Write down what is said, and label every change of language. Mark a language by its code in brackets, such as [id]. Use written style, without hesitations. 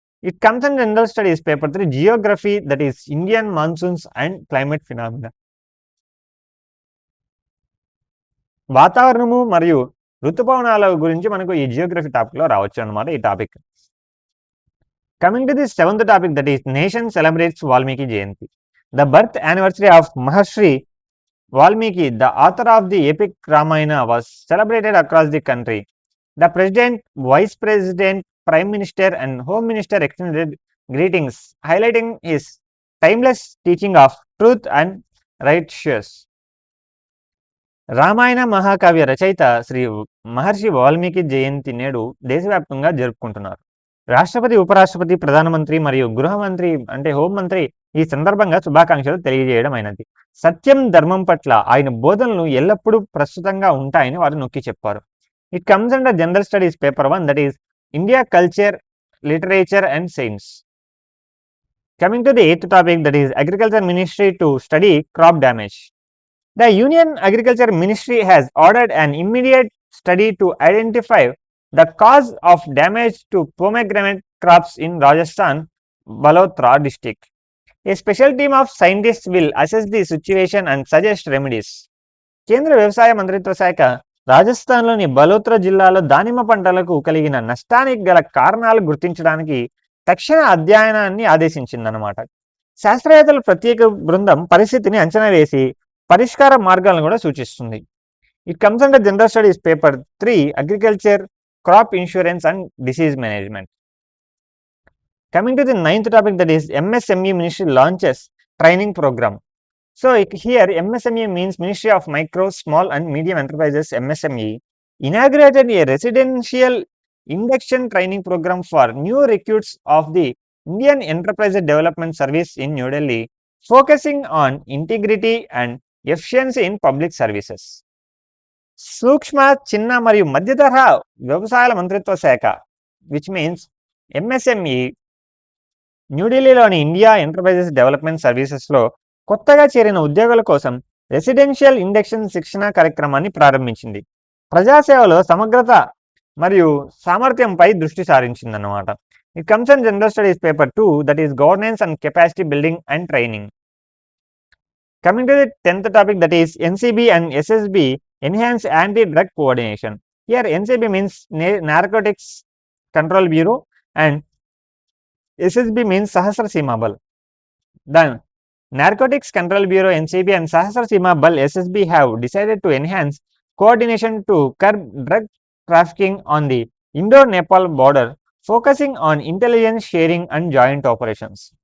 [en] It comes and general studies paper 3 geography, that is Indian monsoons and climate phenomena. [te] వాతావరణము మరియు ఋతుపవనాల గురించి మనకు ఈ జియోగ్రఫీ టాపిక్లో రావచ్చు అన్నమాట ఈ topic. [en] Coming to the seventh topic, that is nation celebrates Valmiki Jayanti. The birth anniversary of Maharshi Valmiki, the author of the epic Ramayana, was celebrated across the country. The president, vice president, prime minister and home minister extended greetings, highlighting his timeless teaching of truth and righteousness. [te] Ramayana మహాకావ్య రచయిత శ్రీ మహర్షి వాల్మీకి జయంతి నేడు దేశవ్యాప్తంగా జరుపుకుంటున్నారు. రాష్ట్రపతి, ఉపరాష్ట్రపతి, ప్రధానమంత్రి మరియు గృహమంత్రి అంటే హోంమంత్రి ఈ సందర్భంగా శుభాకాంక్షలు తెలియజేయడం అయినది. సత్యం, ధర్మం పట్ల ఆయన బోధనలు ఎల్లప్పుడూ ప్రస్తుతంగా ఉంటాయని వారు నొక్కి చెప్పారు. [en] It comes under general studies paper 1, that is India culture, literature and science. Coming to the eighth topic, that is agriculture ministry to study crop damage. The Union Agriculture Ministry has ordered an immediate study to identify the cause of damage to pomegranate crops in Rajasthan, Balotra district. A special team of scientists will assess the situation and suggest remedies. [te] కేంద్ర వ్యవసాయ మంత్రిత్వ శాఖ రాజస్థాన్లోని బలోత్రా జిల్లాలో దానిమ్మ పంటలకు కలిగిన నష్టానికి గల కారణాలు గుర్తించడానికి తక్షణ అధ్యయనాన్ని ఆదేశించిందన్నమాట. శాస్త్రవేత్తల ప్రత్యేక బృందం పరిస్థితిని అంచనా వేసి పరిష్కార మార్గాలను కూడా సూచిస్తుంది. [en] It comes under general studies paper 3 agriculture, crop insurance and disease management. Coming to the ninth topic, that is MSME Ministry launches training program. So here MSME means Ministry of Micro, Small and Medium Enterprises, MSME, inaugurated a residential induction training program for new recruits of the Indian Enterprise Development Service in New Delhi, focusing on integrity and efficiency in public services. [te] సూక్ష్మ, చిన్న మరియు మధ్యతరహా వ్యవసాయాల మంత్రిత్వ శాఖ, [en] which means [te] MSME, న్యూఢిల్లీలోని India enterprises development సర్వీసెస్లో కొత్తగా చేరిన ఉద్యోగుల కోసం రెసిడెన్షియల్ ఇండక్షన్ శిక్షణ కార్యక్రమాన్ని ప్రారంభించింది. ప్రజాసేవలో సమగ్రత మరియు సామర్థ్యంపై దృష్టి సారించిందన్నమాట. [en] It comes and general studies paper 2, that is governance and capacity building and training. Coming to the 10th topic, that is NCB and SSB enhance anti-drug coordination. Here NCB means Narcotics Control Bureau and SSB means Sahasra Seema Bal. Then Narcotics Control Bureau NCB and Sahasra Seema Bal SSB have decided to enhance coordination to curb drug trafficking on the Indo-Nepal border, focusing on intelligence sharing and joint operations.